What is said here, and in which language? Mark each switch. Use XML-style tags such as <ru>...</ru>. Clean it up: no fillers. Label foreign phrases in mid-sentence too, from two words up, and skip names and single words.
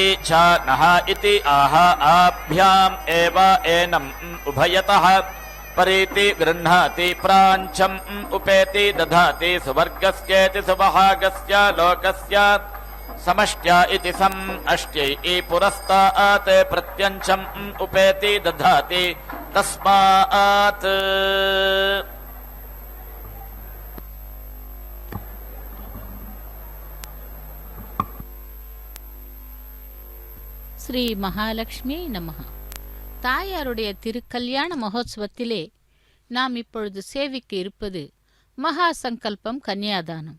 <sa>च नः इति आह आभ्याम् एव एनम् उभयतः परीति गृह्णाति प्राञ्चम् उपेति दधाति सुवर्गस्येति सुवहागस्य लोकस्य समष्ट्या इति सम् अष्ट्यै पुरस्तात् प्रत्यञ्चम् उपेति दधाति तस्मात् श्री महालक्ष्मी नमः.</sa> <ta>தாயாருடைய திருக்கல்யாண மகோத்சவத்திலே நாம் இப்பொழுது சேவிக்க இருப்பது மகா சங்கல்பம் கன்னியாதானம்.</ta>